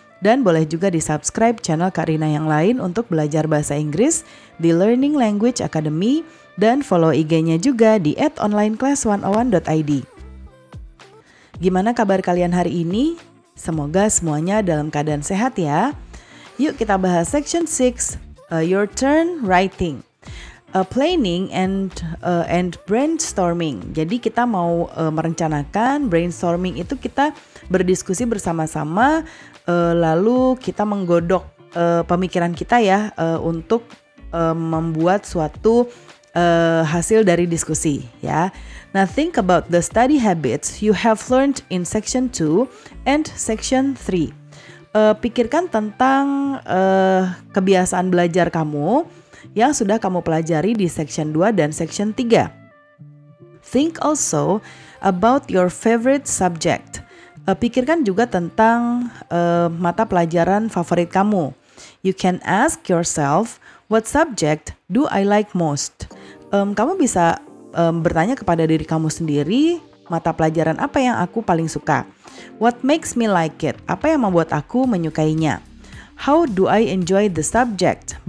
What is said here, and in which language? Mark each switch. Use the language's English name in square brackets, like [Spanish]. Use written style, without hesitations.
[Indonesian] Dan boleh juga di-subscribe channel Kak Rina yang lain untuk belajar bahasa Inggris di Learning Language Academy dan follow IG-nya juga di @onlineclass101.id. Gimana kabar kalian hari ini? Semoga semuanya dalam keadaan sehat ya. Yuk kita bahas section 6, Your Turn Writing. [English] Planning and brainstorming. [Indonesian] Jadi kita mau merencanakan, brainstorming itu kita berdiskusi bersama-sama, lalu kita menggodok pemikiran kita ya untuk membuat suatu hasil dari diskusi ya. [English] Nah, think about the study habits you have learned in section 2 and section 3. [Indonesian] Pikirkan tentang kebiasaan belajar kamu yang sudah kamu pelajari di section 2 dan section 3. [English] Think also about your favorite subject. [Indonesian] Pikirkan juga tentang mata pelajaran favorit kamu. [English] You can ask yourself, what subject do I like most? [Indonesian] Kamu bisa bertanya kepada diri kamu sendiri, mata pelajaran apa yang aku paling suka? [English] What makes me like it? [Indonesian] Apa yang membuat aku menyukainya? [English] How do I enjoy the subject?